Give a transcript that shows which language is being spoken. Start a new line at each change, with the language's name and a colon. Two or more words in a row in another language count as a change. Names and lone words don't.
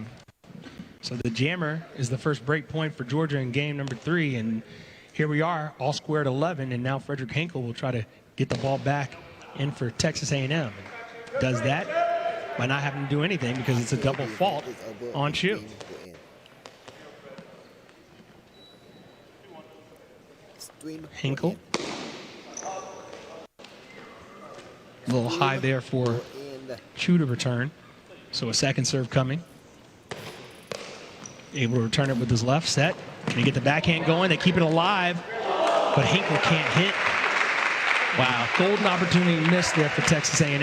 English: So the jammer is the first break point for Georgia in game number 3, and here we are, all squared 11, and now Frederick Hinkle will try to get the ball back in for Texas A&M. Does that by not having to do anything because it's a double fault on Chu. Hinkle. A little high there for Chu to return. So a second serve coming. Able to return it with his left set. Can he get the backhand going? They keep it alive, but Hinkle can't hit. Wow, golden opportunity missed there for Texas A&M.